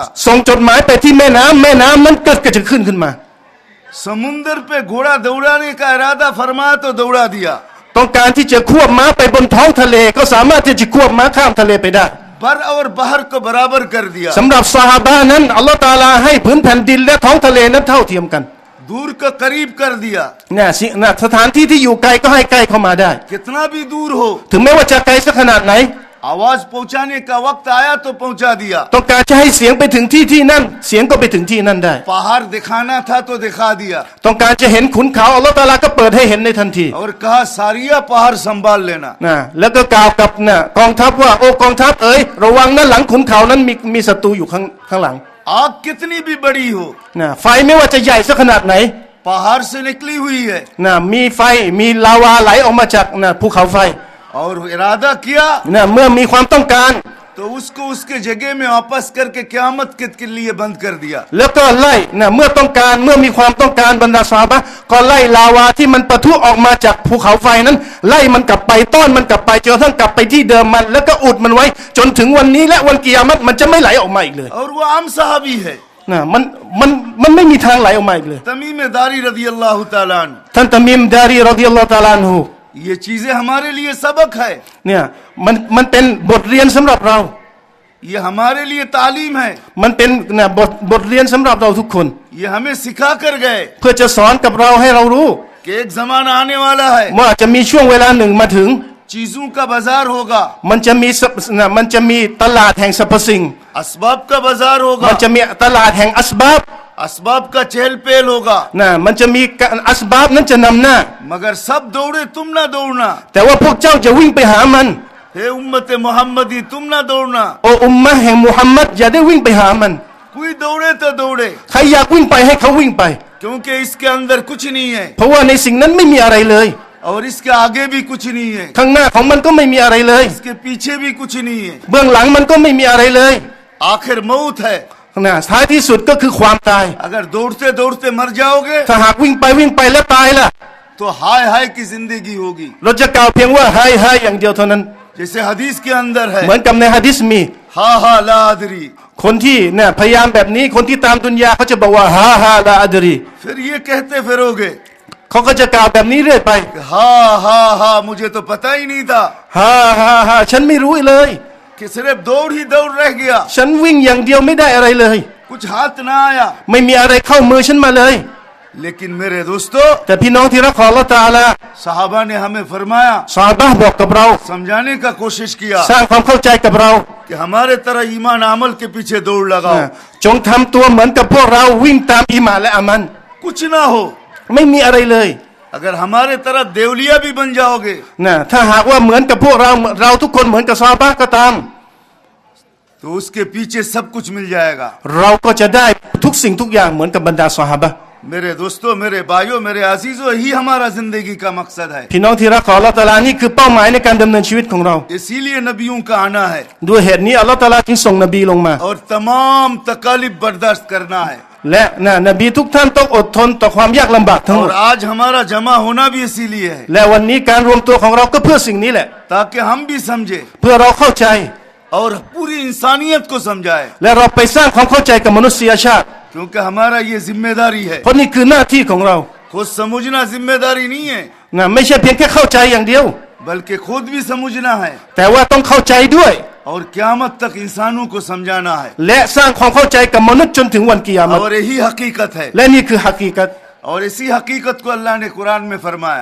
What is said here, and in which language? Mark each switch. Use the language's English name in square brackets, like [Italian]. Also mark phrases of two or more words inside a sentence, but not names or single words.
[Thai] ส่งจดหมายไปที่แม่น้ำแม่น้ำนั้นก็จะขึ้นมา [Hindi] समुंदर पे घोड़ा दौड़ाने का इरादा फरमाया तो दौड़ा दिया [Thai] ต้องการที่จะควบม้าไปบนท้องทะเลก็สามารถที่จะควบม้าข้ามทะเลไปได้ [Hindi] बर और बहर को बराबर कर दिया [Thai] สำหรับซอฮาบะห์นั้นอัลลอฮฺตะอาลาให้พื้นแผ่นดินและท้องทะเลนั้นเท่าเทียมกัน [Hindi] दूर को करीब कर दिया [Thai] เนี่ยสถานที่ที่อยู่ไกลก็ให้ใกล้เข้ามาได้ [Hindi] कितना भी दूर हो [Thai] ถึงแม้ว่าจะไกลสักขนาดไหน [Hindi] आवाज पहुंचाने का वक्त आया तो पहुंचा दिया [Thai] ต้องการจะให้เสียงไปถึงที่นั่นเสียงก็ไปถึงที่นั่นได้ [Hindi] पहाड़ दिखाना था तो दिखा दिया [Thai] ต้องการจะเห็นขุนเขาอัลลอฮฺตะอาลาก็เปิดให้เห็นในทันที [Hindi] और कहा सारिया पहाड़ संभाल लेना [Thai] นะแล้วก็กล่าวกับนะกองทัพว่าโอ้กองทัพเอ๋ยระวังนะหลังขุนเขานั้นมีศัตรูอยู่ข้างหลัง [Hindi] आग कितनी भी बड़ी हो [Thai] นะไฟไม่ว่าจะใหญ่สักขนาดไหน [Hindi] पहाड़ से निकली हुई है [Thai] นะมีไฟมีลาวาไหลออกมาจากนะภูเขาไฟ [Hindi] और इरादा किया [Thai] นะเมื่อมีความต้องการ [Hindi] तो उसको उसके जगह में वापस करके क़यामत के लिए बंद कर दिया [Thai] แล้วก็ไล่นะเมื่อต้องการเมื่อมีความต้องการบรรดาซอฮาบะห์ก็ไล่ลาวาที่มันปะทุออกมาจากภูเขาไฟนั้น ไล่มันกลับไปต้อนมันกลับไปจนกระทั่งกลับไปที่เดิมมัน แล้วก็อุดมันไว้ จนถึงวันนี้และวันกิยามะฮ์มันจะไม่ไหลออกมาอีกเลย [Hindi] और वो आम सहाबी है [Thai] นะมันไม่มีทางไหลออกมาอีกเลย [Hindi] तमीम दारी [Arabic] رضي الله تعالى عنه [Thai] ท่านตะมีมดารี [Arabic] رضي الله تعالى عنه [Hindi] ये चीजें हमारे लिए सबक है [Thai] เนี่ยมันเป็นบทเรียนสำหรับเรา [Hindi] ये हमारे लिए तालीम है [Thai] มันเป็นนะบทเรียนสำหรับเราทุกคน [Hindi] ये हमें सिखा कर गए [Thai] เพื่อจะสอนกับเราให้เรารู้ [Hindi] कि एक जमाना आने वाला है [Thai] ว่าจะมีช่วงเวลาหนึ่งมาถึง [Hindi] चीजों का बाजार होगा [Thai] มันจะมีตลาดแห่งสรรพสิ่ง [Hindi] असबाब का बाजार [Thai] มัน [Hindi] होगा [Thai] จะมีตลาดแห่งอัสบับ [Hindi] असबाब का चहल पहल होगा [Thai] นะมันจะมีอัสบับนั้นจะนำหน้า [Hindi] मगर सब दौड़े तुम ना दौड़ना [Thai] แต่ว่าพวกเจ้าจะวิ่งไปหามัน [Hindi] हे उम्मत मोहम्मदी तुम ना दौड़ना [Thai] โอ้อุมมะห์แห่งมุฮัมมัดอย่าได้วิ่งไปหามัน [Hindi] कोई दौड़े तो दौड़े [Thai] ใครอยากวิ่งไปให้เขาวิ่งไป [Hindi] क्योंकि इसके अंदर कुछ नहीं है [Thai] เพราะว่าในสิ่งนั้นไม่มีอะไรเลย [Hindi] और इसके आगे भी कुछ नहीं है [Thai] ข้างหน้าของมันก็ไม่มีอะไรเลย [Hindi] इसके पीछे भी कुछ नहीं है [Thai] เบื้องหลังมันก็ไม่มีอะไรเลย [Hindi] आखिर मौत है [Thai] นะท้ายที่สุดก็คือความตาย [Hindi] अगर दौड़ते दौड़ते मर जाओगे [Thai] ถ้าหากวิ่งไปแล้วตายล่ะ [Hindi] तो हाय हाय की जिंदगी होगी [Thai] เราจะกล่าวเพียงว่าให้อย่างเดียวเท่านั้น [Hindi] जैसे हदीस के अंदर है [Thai] เหมือนกับในหะดีษมี [Arabic] هاه هاه لا أدري [Thai] คนที่เนี่ยพยายามแบบนี้คนที่ตามดุนยาเขาจะบอกว่า [Arabic] هاه هاه لا أدري [Hindi] फिर ये कहते फिरोगे [Thai] เขาก็จะกล่าวแบบนี้เรื่อยไป [Hindi] हा हा हा मुझे तो पता ही नहीं था [Thai] ฮาฮาฮาฉันไม่รู้เลย [Hindi] कि सिर्फ दौड़ ही दौड़ रह गया [Thai] ฉันวิ่งอย่างเดียวไม่ได้อะไรเลย [Hindi] कुछ हाथ ना आया [Thai] ไม่มีอะไรเข้ามือฉันมาเลย [Hindi] लेकिन मेरे दोस्तों [Thai] แต่พี่น้องที่รักของอัลเลาะห์ตะอาลา [Hindi] साहबा ने हमें फरमाया [Thai] ซอฮาบะห์บอกกับเรา [Hindi] समझाने का कोशिश किया [Thai] สร้างความเข้าใจกับเรา [Hindi] कि हमारे तरह ईमान अमल के पीछे दौड़ लगाओ [Thai] จงทำตัวเหมือนกับพวกเราวิ่งตามอีหม่านและอามัน [Hindi] कुछ ना हो [Thai] ไม่มีอะไรเลย [Hindi] अगर हमारे तरह देवलिया भी बन जाओगे [Thai] นะถ้าหากว่าเหมือนกับพวกเราทุกคนเหมือนกับซอฮาบะห์ก็ตาม [Hindi] तो उसके पीछे सब कुछ मिल जाएगा [Thai] เราก็จะได้ทุกสิ่งทุกอย่างเหมือนกับบรรดาซอฮาบะห์ [Hindi] मेरे दोस्तों मेरे भाइयों मेरे अजीजों यही हमारा जिंदगी का मकसद है [Thai] พี่น้องที่รักของอัลเลาะห์ตะอาลานี่คือเป้าหมายในการดำเนินชีวิตของเรา [Hindi] इसीलिए नबियों का आना है [Thai] ด้วยเหตุนี้อัลเลาะห์ตะอาลาจึงส่งนบีลงมา [Hindi] और तमाम तकालीफ बर्दाश्त करना है [Thai] และนบีทุกท่านต้องอดทนต่อความยากลำบากทั้งหม [Hindi] और [Thai] ด [Hindi] आज हमारा जमा होना भी इसीलिए है [Thai] และวันนี้การรวมตัวของเราก็เพื่อสิ่งนี้แหละ [Hindi] ताकि हम भी समझे [Thai] เพื่อเราเข้าใจ [Hindi] और पूरी इंसानियत को समझाए [Thai] และเราไปสร้างความเข้าใจกับมนุษยชาติ [Hindi] क्योंकि हमारा ये जिम्मेदारी है [Thai] เพราะนี่คือหน้าที่ของเรา [Hindi] खुद समझना जिम्मेदारी नहीं है [Thai] นะไม่ใช่เพียงแค่เข้าใจอย่างเดียว [Hindi] बल्कि खुद भी समझना है [Thai] แต่ว่าต้องเข้าใจด้วย [Hindi] और क़यामत तक इंसानों को समझाना है [Thai] และสร้างความเข้าใจกับมนุษย์จนถึงวันกิยามะฮ์ [Hindi] और यही हकीकत है [Thai] และนี่คือฮักกีกัต [Hindi] और इसी हकीकत को अल्लाह ने कुरान में फरमाया